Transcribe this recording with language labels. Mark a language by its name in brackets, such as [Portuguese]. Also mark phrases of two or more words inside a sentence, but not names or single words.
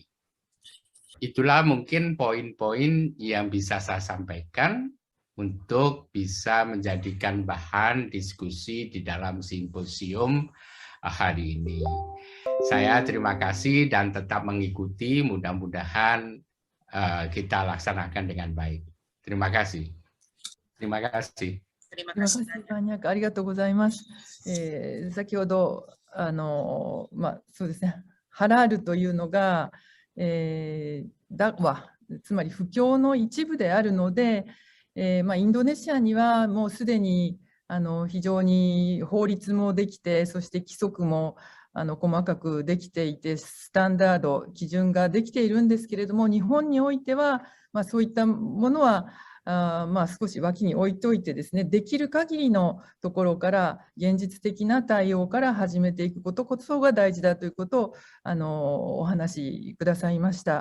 [Indonesian] Itulah mungkin poin-poin yang bisa saya sampaikan untuk bisa menjadikan bahan diskusi di dalam simposium hari ini. Saya terima kasih dan tetap mengikuti, mudah-mudahan kita laksanakan dengan baik. Terima kasih. Terima kasih. Terima Terima kasih kasih banyak. banyak. [Japanese] ありがとうございます。先ほどそうですね、ハラールというのが、ダワ、つまり布教の一部であるので、インドネシアにはもうすでに非常に法律もできて、そして規則も細かくできていて、スタンダード、基準ができているんですけれども、日本においては、そういったものは少し脇に置いといてですね、できる限りのところから現実的な対応から始めていくことこそが大事だということをお話しくださいました。